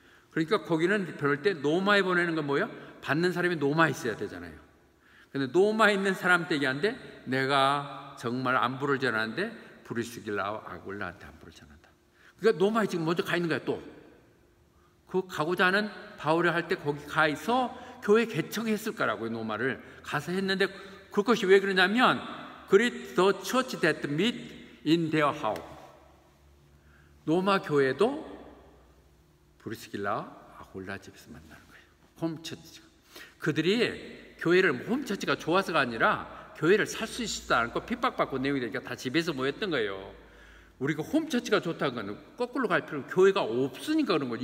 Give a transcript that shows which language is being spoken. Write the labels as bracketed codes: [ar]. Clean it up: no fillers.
[ko] 그러니까 거기는 그럴 때 노마에 보내는 건 뭐예요? 받는 사람이 노마에 있어야 되잖아요. 근데 노마에 있는 사람한테 얘기하는데, 내가 정말 안부를 전하는데 브루스길라와 아굴라한테 안부를 전한다. 그러니까 노마에 지금 먼저 가 있는 거야. 또 그 가고자 하는 바울이 할 때 거기 가서 교회 개척했을 거라고요. 노마를 가서 했는데, 그것이 왜 그러냐면 [en] Greet the church that meet in their house. [ko] 노마 교회도 브루스길라 아굴라 집에서 만나는 거예요. 홈처치가. 그들이 교회를, 홈처치가 좋아서가 아니라 교회를 살 수 있지도 않고 핍박받고 내용이 되니까 다 집에서 모였던 거예요. 우리가 홈처치가 좋다는 건 거꾸로 갈 필요는, 교회가 없으니까 그런 거죠.